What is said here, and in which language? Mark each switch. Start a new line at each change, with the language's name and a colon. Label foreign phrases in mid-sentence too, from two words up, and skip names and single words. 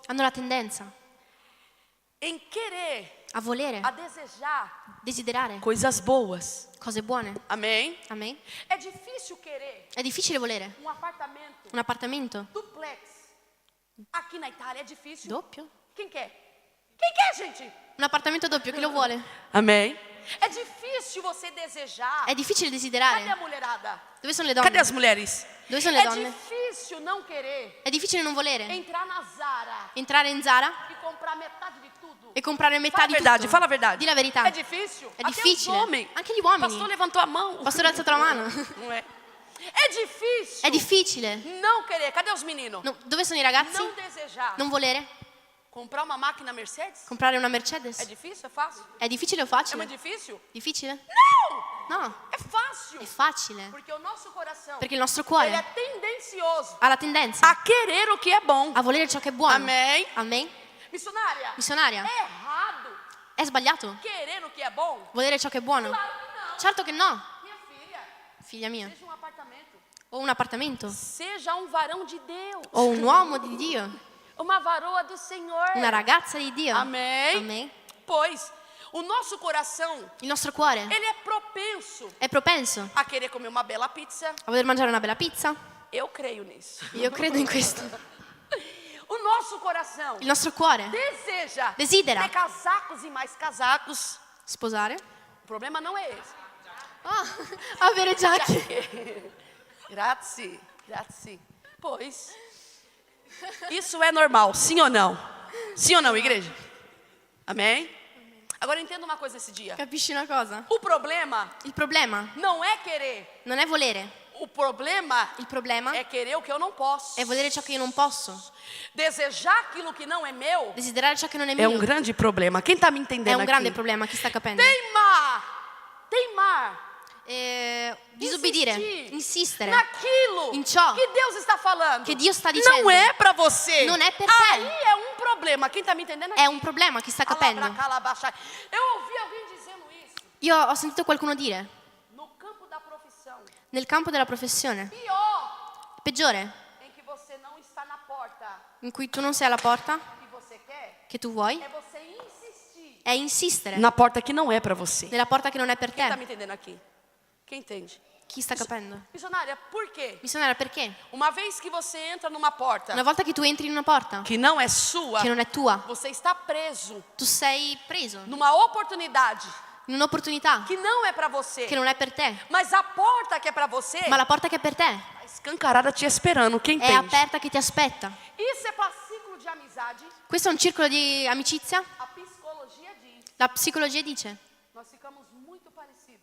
Italian: hanno la tendenza
Portuguese: em querer,
Italian: a volere,
Portuguese: a desejar
Italian: desiderare
Portuguese: coisas boas.
Italian: cose buone.
Portuguese: Amém?
Italian: Amen?
Portuguese: É difícil querer
Italian: È difficile volere
Portuguese: um apartamento
Italian: un appartamento
Portuguese: duplex. Aqui na Itália é difícil.
Italian: doppio?
Portuguese: Quem quer? Quem quer, gente?
Italian: Un appartamento doppio, chi lo vuole?
Portuguese: Amém? É difícil você desejar.
Italian: È difficile
Portuguese: Cadê a
Italian: desiderare.
Portuguese: mulherada?
Italian: Dove sono le
Portuguese: Cadê
Italian: donne?
Portuguese: as mulheres?
Italian: Dove sono le
Portuguese: É
Italian: donne?
Portuguese: difícil não querer
Italian: È difficile non volere
Portuguese: entrar na Zara
Italian: entrare in Zara
Portuguese: e comprar metade de tudo.
Italian: e comprare metà
Portuguese: Fala a
Italian: di
Portuguese: verdade,
Italian: tutto.
Portuguese: fala a verdade.
Italian: Di la verità.
Portuguese: É difícil.
Italian: È
Portuguese: Até
Italian: difficile.
Portuguese: os homens.
Italian: Anche gli
Portuguese: O pastor
Italian: uomini.
Portuguese: levantou a mão.
Italian: Il pastore ha alzato la mano.
Portuguese: Não é? É difícil.
Italian: È difficile.
Portuguese: Não querer. Cadê os meninos?
Italian: No, dove sono i ragazzi?
Portuguese: Não desejar.
Italian: Non volere
Portuguese: Comprar uma máquina Mercedes?
Italian: comprare una É Mercedes?
Portuguese: difícil? É fácil?
Italian: È difficile o
Portuguese: É
Italian: facile?
Portuguese: muito difícil?
Italian: Difficile?
Portuguese: Não!
Italian: No,
Portuguese: É fácil.
Italian: è facile.
Portuguese: Porque o nosso coração,
Italian: Perché il nostro
Portuguese: ele é
Italian: cuore
Portuguese: tendencioso
Italian: ha la tendenza
Portuguese: a querer o que é bom.
Italian: a volere ciò che è buono.
Portuguese: Amém?
Italian: Amen?
Portuguese: Missionária,
Italian: Missionaria,
Portuguese: é errado
Italian: è sbagliato
Portuguese: querer o que é bom?
Italian: volere ciò che è buono?
Portuguese: Claro que não.
Italian: Certo che no.
Portuguese: Minha filha,
Italian: figlia mia,
Portuguese: seja um apartamento,
Italian: o un appartamento,
Portuguese: seja um varão de Deus,
Italian: o un uomo di Dio,
Portuguese: uma varoa do Senhor.
Italian: una ragazza di Dio.
Portuguese: Amém.
Italian: Amen.
Portuguese: Pois o nosso coração,
Italian: Il nostro cuore
Portuguese: ele é propenso
Italian: è propenso
Portuguese: a querer comer uma bela pizza.
Italian: a voler mangiare una bella pizza.
Portuguese: Eu creio nisso.
Italian: Io credo in questo.
Portuguese: O nosso coração
Italian: Il nostro cuore
Portuguese: desidera ter casacos e mais casacos.
Italian: sposare,
Portuguese: O problema não é esse.
Italian: avere giacche. Grazie, grazie.
Portuguese: Pois, isso é normal, sim ou não? Sim ou não, igreja? Amém? Agora entenda uma coisa esse dia.
Italian: Capisci una cosa?
Portuguese: O problema
Italian: Il problema
Portuguese: não é querer.
Italian: non è volere,
Portuguese: O problema
Italian: il problema
Portuguese: é querer o que eu não posso.
Italian: è volere ciò che io non posso.
Portuguese: Desejar aquilo que não é meu
Italian: Desiderare ciò che non è
Portuguese: é
Italian: mio
Portuguese: grande problema. Quem está me
Italian: è
Portuguese: entendendo
Italian: un grande
Portuguese: aqui?
Italian: problema. Chi sta capendo?
Portuguese: Teimar.
Italian: Disobbedire,
Portuguese: Insistir
Italian: insistere
Portuguese: naquilo
Italian: in ciò
Portuguese: que Deus está falando.
Italian: che Dio sta dicendo.
Portuguese: Não é para você.
Italian: Non è per te.
Portuguese: Aí é um problema. Quem está me entendendo aqui?
Italian: È un problema, chi sta capendo? Alabracalabaxai.
Portuguese: Eu ouvi alguém dizendo isso
Italian: Io ho sentito qualcuno dire,
Portuguese: no campo da profissão.
Italian: nel campo della professione,
Portuguese: Pior
Italian: peggiore,
Portuguese: em que você não está na porta
Italian: in cui tu non sei alla porta
Portuguese: que você quer,
Italian: che tu vuoi,
Portuguese: é você insistir
Italian: è insistere
Portuguese: na porta que não é para você.
Italian: nella porta che non è per
Portuguese: Quem está
Italian: te.
Portuguese: me entendendo aqui? Quem entende?
Italian: Chi sta capendo?
Portuguese: Missionária, por quê?
Italian: Missionaria, perché?
Portuguese: Uma vez que você entra numa porta
Italian: Una volta che tu entri in una porta
Portuguese: que não é sua,
Italian: che non è tua,
Portuguese: você está preso
Italian: tu sei preso
Portuguese: numa oportunidade
Italian: in un'opportunità
Portuguese: que não é para você.
Italian: che non è per te,
Portuguese: Mas a porta que é para você
Italian: ma la porta che è per te
Portuguese: tá escancarada te esperando. Quem
Italian: è
Portuguese: entende?
Italian: aperta che ti aspetta.
Portuguese: Isso é para ciclo de amizade.
Italian: Questo è un circolo di amicizia?
Portuguese: A psicologia diz.
Italian: La psicologia dice,
Portuguese: Nós ficamos muito parecidos